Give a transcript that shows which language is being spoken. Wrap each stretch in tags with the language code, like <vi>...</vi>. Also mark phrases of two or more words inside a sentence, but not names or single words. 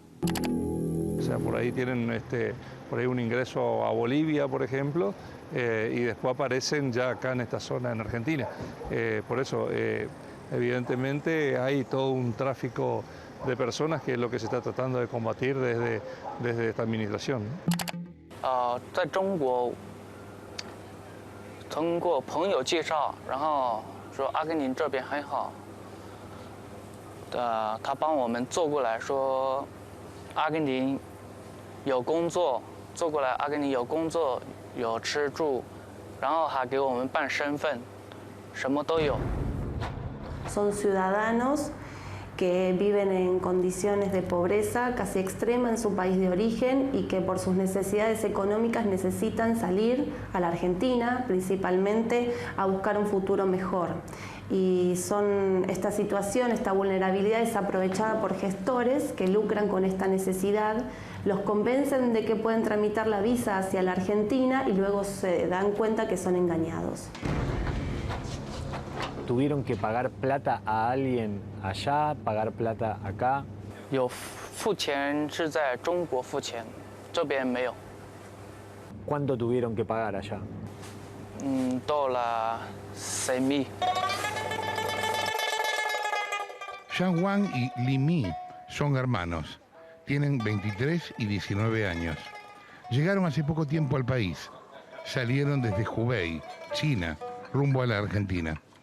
<es>O sea, por ahí tienen por ahí un ingreso a Bolivia, por ejemplo, y después aparecen ya acá en esta zona en Argentina. Por eso, evidentemente, hay todo un tráfico de personas que es lo que se está tratando de combatir desde esta administración.</es> <zh>在中国通过朋友介绍，然后说阿根廷这边很好，他帮我们做过来说，阿根廷有工作，做过来阿根廷有工作，有吃住，然后还给我们办身份，什么都有。</zh> <es>Son ciudadanos que viven en condiciones de pobreza casi extrema en su país de origen y que por sus necesidades económicas necesitan salir a la Argentina, principalmente a buscar un futuro mejor. Y esta situación, esta vulnerabilidad es aprovechada por gestores que lucran con esta necesidad, los convencen de que pueden tramitar la visa hacia la Argentina y luego se dan cuenta que son engañados. ¿Tuvieron que pagar plata a alguien allá, pagar plata acá?</es> <zh>有付钱是在中国付钱，这边没有。</zh> <es>¿Cuánto tuvieron que pagar allá?</es> <zh>到了6,000。</zh> <es>Zhang Wang y Li Mi son hermanos. Tienen 23 y 19 años. Llegaron hace poco tiempo al país. Salieron desde Hubei, China, rumbo a la Argentina.</es>